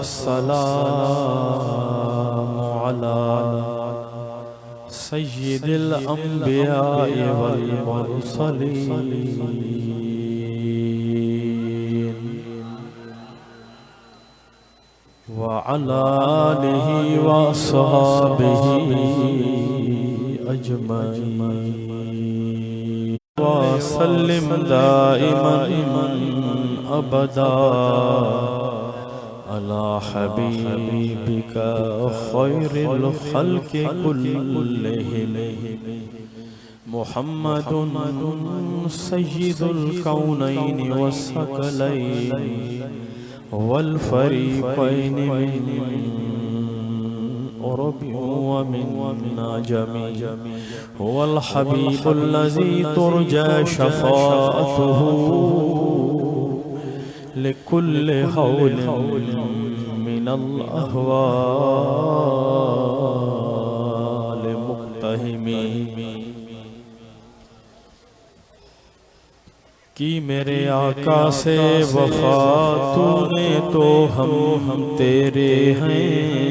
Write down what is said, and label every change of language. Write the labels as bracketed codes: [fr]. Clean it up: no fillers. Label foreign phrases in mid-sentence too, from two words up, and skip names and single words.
[ar] والسلام على سيد الأنبياء والمرسلين وعلى آله وأصحابه أجمعين وسلم دائما أبدا على حبيبك خير الخلق كلهم محمد سيد الكونين والثقلين والفريقين من عرب ومن عجم والحبيب الذي ترجى شفاعته لكل هول من الأهوال مقتحم [ur] کہ میرے آقا سے وفا تونے تو ہم تیرے ہیں